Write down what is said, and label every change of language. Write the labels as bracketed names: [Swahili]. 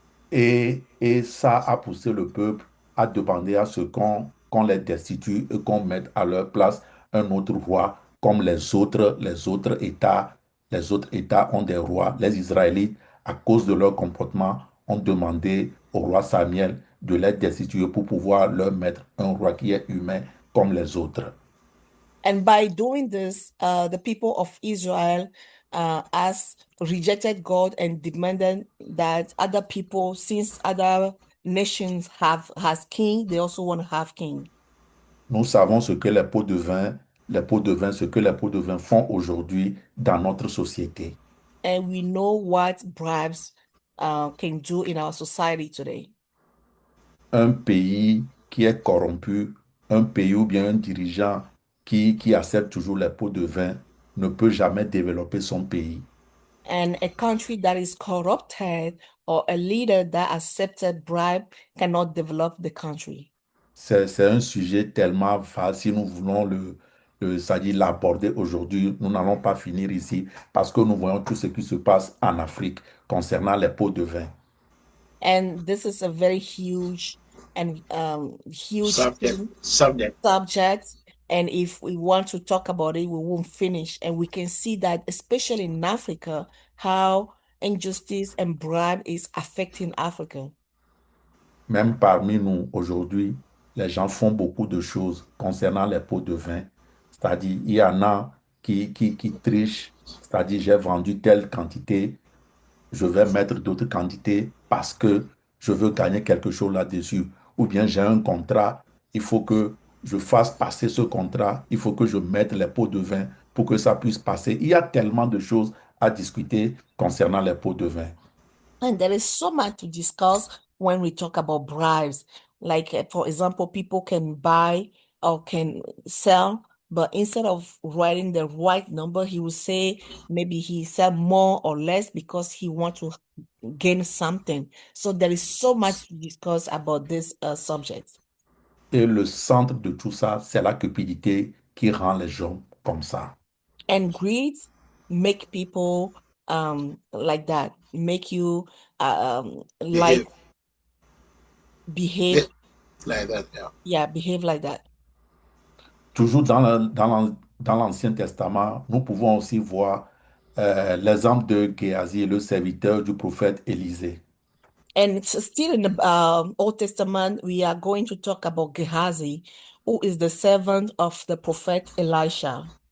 [French] Et ça a poussé le peuple à demander à ce qu'on les destitue et qu'on mette à leur place un autre roi, comme les autres États. Les autres États ont des rois. Les Israélites, à cause de leur comportement, ont demandé au roi Samuel de les destituer pour pouvoir leur mettre un roi qui est humain comme les autres. [English] And by doing this, the people of Israel has rejected God and demanded that other people, since other nations has king, they also want to have king. [French] Nous savons ce que les pots de vin, ce que les pots de vin font aujourd'hui dans notre société. [English] And we know what bribes can do in our society today. [French] Un pays qui est corrompu, un pays ou bien un dirigeant qui accepte toujours les pots de vin ne peut jamais développer son pays. [English] And a country that is corrupted or a leader that accepted bribe cannot develop the country. [French] C'est un sujet tellement vaste. Si nous voulons c'est-à-dire l'aborder aujourd'hui, nous n'allons pas finir ici parce que nous voyons tout ce qui se passe en Afrique concernant les pots de vin. [English] And this is a very huge and huge subject. And if we want to talk about it, we won't finish. And we can see that, especially in Africa, how injustice and bribe is affecting Africa. [French] Même parmi nous, aujourd'hui, les gens font beaucoup de choses concernant les pots de vin. C'est-à-dire, il y en a qui trichent. C'est-à-dire, j'ai vendu telle quantité, je vais mettre d'autres quantités parce que je veux gagner quelque chose là-dessus. Ou bien j'ai un contrat, il faut que je fasse passer ce contrat, il faut que je mette les pots de vin pour que ça puisse passer. Il y a tellement de choses à discuter concernant les pots de vin. [English] And there is so much to discuss when we talk about bribes. Like, for example, people can buy or can sell, but instead of writing the right number, he will say maybe he sell more or less because he want to gain something. So there is so much to discuss about this subject. Et le centre de tout ça, c'est la cupidité qui rend les gens comme ça. And greed make people like that, make you like behave, like that. Yeah. yeah, behave like that. [French] Toujours dans l'Ancien Testament, nous pouvons aussi voir l'exemple de Géasi, le serviteur du prophète Élisée. [English] And it's still in the Old Testament, we are going to talk about Gehazi, who is the servant of the prophet Elisha.